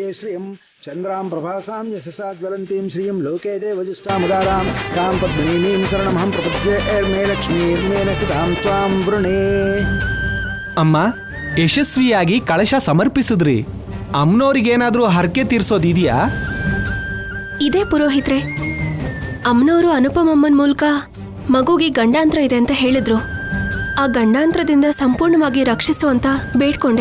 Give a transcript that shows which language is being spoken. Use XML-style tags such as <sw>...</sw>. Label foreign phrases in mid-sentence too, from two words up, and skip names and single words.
<sa>श्रियं चन्द्रां प्रभासां यशसा ज्वलन्तीं श्रियं लोके देवजुष्टामुदारां तां पद्मिनीं शरणमहं प्रपद्ये मे लक्ष्मीर्मेन सितां त्वां वृणे.</sa> <kn>ಅಮ್ಮ, ಯಶಸ್ವಿಯಾಗಿ ಕಳಶ ಸಮರ್ಪಿಸಿದ್ರಿ. ಅಮ್ಮನವ್ರಿಗೇನಾದ್ರೂ ಹರಕೆ ತೀರ್ಸೋದಿದೆಯಾ? ಇದೇ ಪುರೋಹಿತ್ರೆ, ಅಮ್ಮನವರು ಅನುಪಮಮ್ಮನ ಮೂಲಕ ಮಗುಗೆ ಗಂಡಾಂತರ ಇದೆ ಅಂತ ಹೇಳಿದ್ರು. ಆ ಗಂಡಾಂತರದಿಂದ ಸಂಪೂರ್ಣವಾಗಿ ರಕ್ಷಿಸುವಂತ ಬೇಡ್ಕೊಂಡೆ.</kn>